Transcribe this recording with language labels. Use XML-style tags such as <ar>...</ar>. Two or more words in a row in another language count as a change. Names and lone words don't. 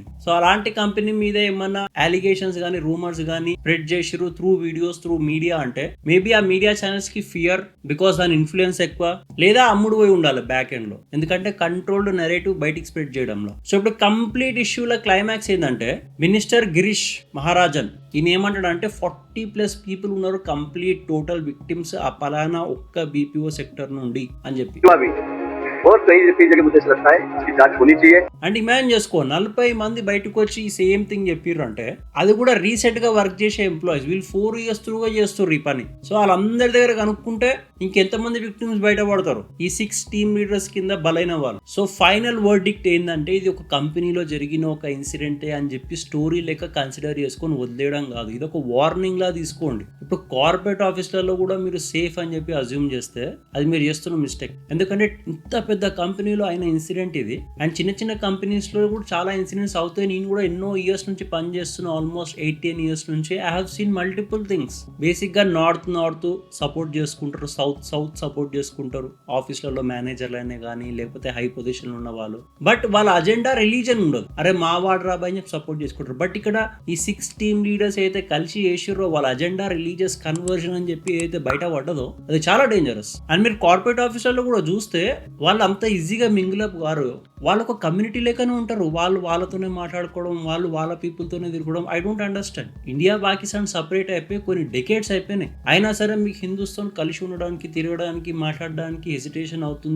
<te>సో అలాంటి కంపెనీ మీద ఏమన్నా అలిగేషన్స్ గానీ, రూమర్స్ గానీ స్ప్రెడ్ చేసిరు</te> <en>through videos, through media,</en> <te>అంటే మేబీ ఆ</te> <en>media channels</en> <te>కి</te> <en>fear, because</en> <te>దాని ఇన్ఫ్లుయెన్స్ ఎక్కువ, లేదా అమ్ముడు పోయి ఉండాలి</te> <en>back end</en> <te>లో, ఎందుకంటే</te> <en>controlled narrative</en> <te>బయటికి స్ప్రెడ్ చేయడంలో. సో ఇప్పుడు</te> <en>complete issues</en> <te>క్లైమాక్స్ ఏంటంటే, మినిస్టర్ గిరీష్ మహారాజన్ ఈయన ఏమంటాడంటే 40+ పీపుల్ ఉన్నారు</te> <en>complete total victims</en> <te>ఆ పలానా ఒక్క</te> <en>BPO sector</en> <te>నుండి అని చెప్పి.</te> <hi>और कई जगह मुझे ऐसा लगता है इसकी जांच होनी चाहिए.</hi> <en>and imagine</en> <te>చేసుకో, 40 మంది బయటకు వచ్చి ఈ</te> <en>same thing</en> <te>చెప్పిర్రు అంటే, అది కూడా రీసెంట్ గా వర్క్ చేసే ఎంప్లాయీస్, వీళ్ళు</te> <en>4 years through</en> <te>చేస్తారు ఈ పని. సో వాళ్ళందరి దగ్గర కనుక్కుంటే ఇంకెంతమంది విక్టిమ్స్ బయటపడతారు, ఈ</te> <en>6 team leaders</en> <te>కింద బలైన వాళ్ళు. సో</te> <en>final verdict</en> <te>ఏంటంటే, ఇది ఒక కంపెనీలో జరిగిన ఒక ఇన్సిడెంటే అని చెప్పి స్టోరీ లెక్క కన్సిడర్ చేసుకొని వదిలేయడం కాదు, ఇది ఒక వార్నింగ్ లా తీసుకోండి. ఇప్పుడు</te> <en>corporate offices</en> <te>కూడా మీరు సేఫ్ అని చెప్పి అజ్యూమ్ చేస్తే అది మీరు చేస్తున్న మిస్టేక్. ఎందుకంటే ఇంత పెద్ద కంపెనీలో అయిన ఇన్సిడెంట్ ఇది. అండ్ చిన్న చిన్న కంపెనీస్ లో కూడా చాలా ఇన్సిడెంట్స్ అవుతాయి. నేను కూడా ఎన్నో ఇయర్స్ నుంచి పనిచేస్తున్నా,</te> <en>almost 8-10 years</en> <te>నుంచి.</te> <en>I have seen multiple things.</en> <te>బేసిక్ గా</te> <en>north support</en> <te>చేసుకుంటారు,</te> <en>south support</en> <te>చేసుకుంటారు ఆఫీసులలో, మేనేజర్లనే కానీ లేకపోతే</te> <en>high position</en> <te>ఉన్న వాళ్ళు. బట్ వాళ్ళ</te> <en>agenda religion</en> <te>ఉండదు, అరే మా వాడు రాబాయి చెప్పి సపోర్ట్ చేసుకుంటారు. బట్ ఇక్కడ ఈ</te> <en>6 team leaders</en> <te>అయితే కలిసి చేసిర్రో వాళ్ళ</te> <en>agenda religious conversion</en> <te>అని చెప్పి ఏదైతే బయట పడ్డదో అది చాలా డేంజరస్. అండ్ మీరు</te> <en>corporate offices</en> <te>కూడా చూస్తే వాళ్ళు అంత ఈజీగా మింగిలప్ గారు, వాళ్ళు ఒక కమ్యూనిటీ లెక్కనే ఉంటారు. వాళ్ళు వాళ్ళతోనే మాట్లాడుకోవడం, వాళ్ళు వాళ్ళ పీపుల్ తోనే తిరగడం.</te> <en>I don't understand.</en> <te>ఇండియా పాకిస్తాన్ సపరేట్ అయిపోయి కొన్ని డెకేడ్స్ అయిపోయినాయి, అయినా సరే మీకు హిందుస్థాన్ కలిసి ఉండడానికి వెళ్ళడానికి, తిరగడానికి, మాట్లాడడానికి హెసిటేషన్ అవుతుంది.</te>